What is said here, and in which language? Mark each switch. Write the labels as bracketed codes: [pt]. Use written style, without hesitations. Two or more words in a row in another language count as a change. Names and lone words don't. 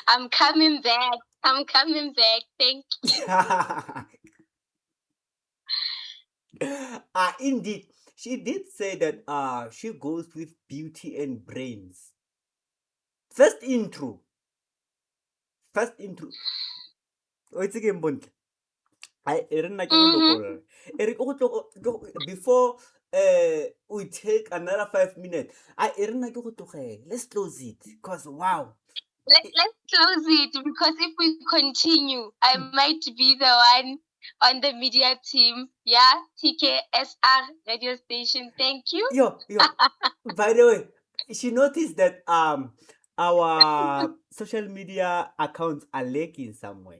[en] I'm coming back. Thank you. indeed. She did say that she goes with beauty and brains. First intro. First intro. [tn] O itse ke mbontle. E re nna ke go Mm-hmm. lokolla. E re [en] before we take another 5 minutes. [tn] E re nna ke go tlogela. [en] Let's close it because wow. Let's close it, because if we continue, I might be the one on the media team. Yeah, TKSR radio station. Thank you. Yo. By the way, she noticed that our social media accounts are lacking somewhere.